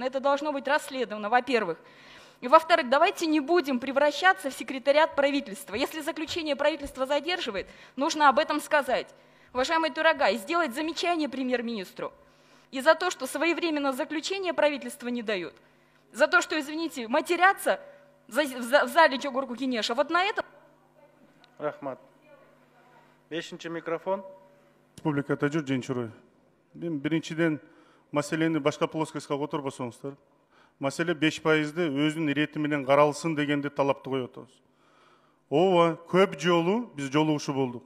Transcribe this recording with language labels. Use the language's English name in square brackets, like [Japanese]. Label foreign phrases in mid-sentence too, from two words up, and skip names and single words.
[Russian] Это должно быть расследовано, во-первых. И во-вторых, давайте не будем превращаться в секретариат правительства. Если заключение правительства задерживает, нужно об этом сказать. Уважаемый Турагай, сделать замечание премьер-министру. И за то, что своевременно заключение правительства не дают, за то, что, извините, матерятся в зале Жогорку Кенеша, вот на этом... [Kyrgyz] Рахмат. 5-ші микрофон. Республикада жүр Женчурой. Мен биринчиден маселени башка плоскостька которбосоңуздар. Маселе 5%-ды өзүнүн ирети менен каралсын дегенди талапты коюп атабыз. Ооба, көп жолу биз жолугушуу болдук.